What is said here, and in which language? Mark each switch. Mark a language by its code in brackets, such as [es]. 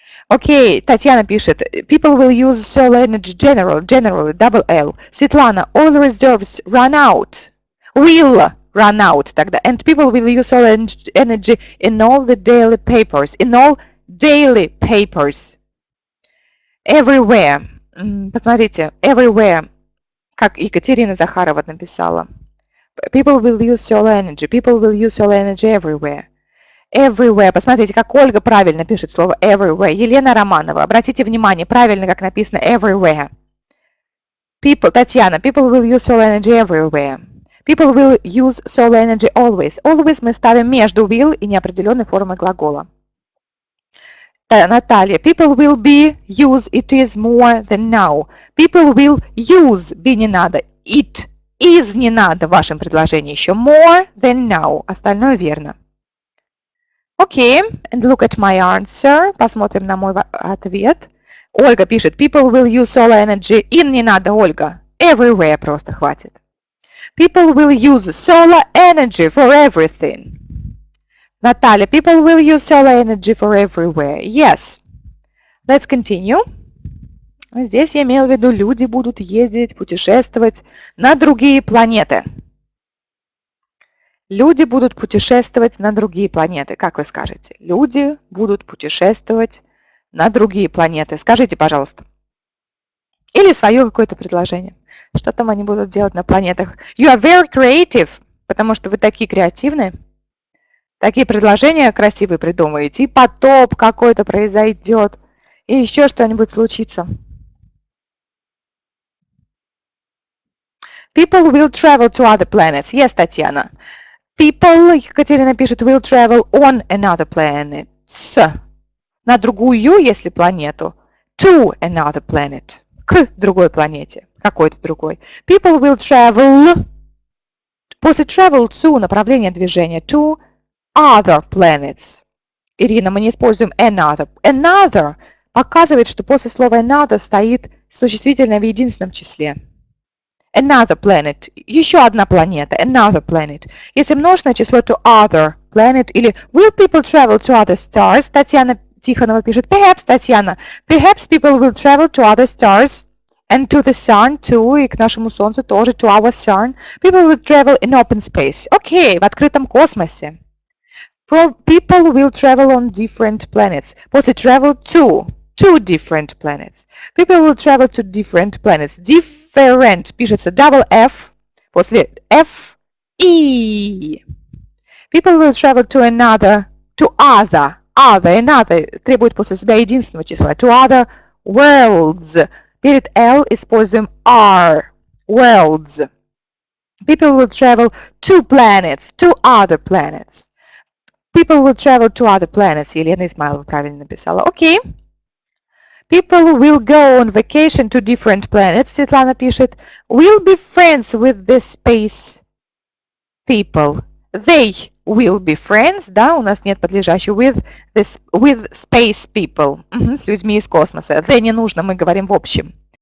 [ru] Окей, Татьяна пишет, [en] people will use solar energy generally, double L. Светлана, all reserves run out. Will run out тогда. And people will use solar energy in all the daily papers. In all daily papers. Everywhere. [ru] Посмотрите, everywhere. Как Екатерина Захарова написала. [en] People will use solar energy. People will use solar energy everywhere. Everywhere. [ru] Посмотрите, как Ольга правильно пишет слово everywhere. Елена Романова. Обратите внимание, правильно, как написано everywhere. [en] Татьяна. People will use solar energy everywhere. People will use solar energy always. [ru] Always мы ставим между will и неопределенной формой глагола. Наталья. [en] People will be use it is more than now. People will use be [ru] не надо. [en] It is [ru] не надо в вашем предложении еще. [en] More than now. [ru] Остальное верно. [en] Окей, and look at my answer. [ru] Посмотрим на мой ответ. Ольга пишет, [en] people will use solar energy. [ru] In не надо, Ольга. Everywhere просто хватит. [en] People will use solar energy for everything. Наталья, people will use solar energy for everywhere. Yes. Let's continue. [ru] Здесь я имела в виду, люди будут ездить, путешествовать на другие планеты. Люди будут путешествовать на другие планеты. Как вы скажете? Люди будут путешествовать на другие планеты. Скажите, пожалуйста. Или свое какое-то предложение. Что там они будут делать на планетах? [en] You are very creative, [ru] потому что вы такие креативные. Такие предложения красивые придумываете. И потоп какой-то произойдет. И еще что-нибудь случится. [en] People will travel to other planets. Yes, Татьяна. People, Екатерина пишет, will travel on another planet. [ru] На другую, если планету. [en] To another planet. [ru] К другой планете. Какой-то другой. [en] People will travel. [ru] После travel to направление движения. [en] To other planets. [ru] Ирина, мы не используем another. Another показывает, что после слова another стоит существительное в единственном числе. [en] Another planet. [ru] Еще одна планета. [en] Another planet. [ru] Если множественное число, [en] to other planet. Или will people travel to other stars? [ru] Татьяна Тихонова пишет. Perhaps, Татьяна. [en] Perhaps people will travel to other stars. And to the sun too. [ru] И к нашему солнцу тоже. [en] To our sun. People will travel in open space. [ru] Окей, в открытом космосе. [en] People will travel on different planets. После travel to. Two different planets. People will travel to different planets. [ru] Different пишется double F, после F, E. [en] People will travel to another, to other, another требует после себя единственного числа. To other worlds. [ru] Перед L используем R. [en] Worlds. People will travel to planets, to other planets. People will travel to other planets. [ru] Елена Измайлова правильно написала. Окей. [en] People will go on vacation to different planets. [ru] Светлана пишет. [en] Will be friends with the space people. They will be friends. [ru] Да, у нас нет подлежащего. [en] With space people. [ru] С людьми из космоса. They не нужно, мы говорим в общем.